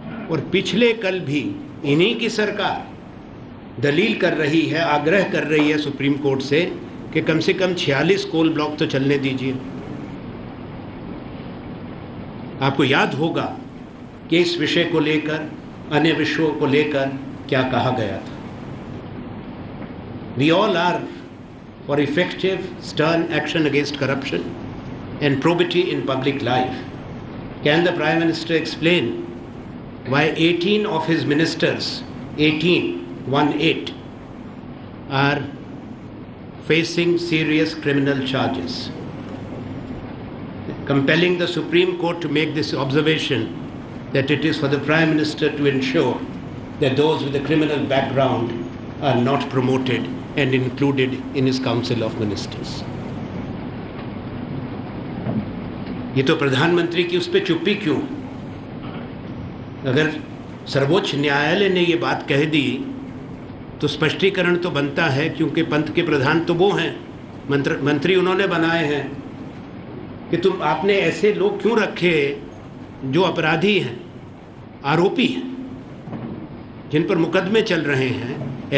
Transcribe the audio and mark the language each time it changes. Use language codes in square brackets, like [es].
[hi] और पिछले कल भी इन्हीं की सरकार दलील कर रही है, आग्रह कर रही है सुप्रीम कोर्ट से कि कम से कम 46 कोल ब्लॉक तो चलने दीजिए। आपको याद होगा कि इस विषय को लेकर, अन्य विषयों को लेकर क्या कहा गया था। [en] We all are for effective, stern action against corruption and probity in public life. Can the Prime Minister explain why 18 of his ministers, 18, are facing serious criminal charges? Compelling the Supreme Court to make this observation that it is for the Prime Minister to ensure that those with a criminal background are not promoted and included in his Council of Ministers. [hi] ये तो प्रधानमंत्री की उस पर चुप्पी क्यों? अगर सर्वोच्च न्यायालय ने ये बात कह दी तो स्पष्टीकरण तो बनता है, क्योंकि पंथ के प्रधान तो वो हैं, मंत्री उन्होंने बनाए हैं, कि तुम आपने ऐसे लोग क्यों रखे जो अपराधी हैं, आरोपी हैं, जिन पर मुकदमे चल रहे हैं।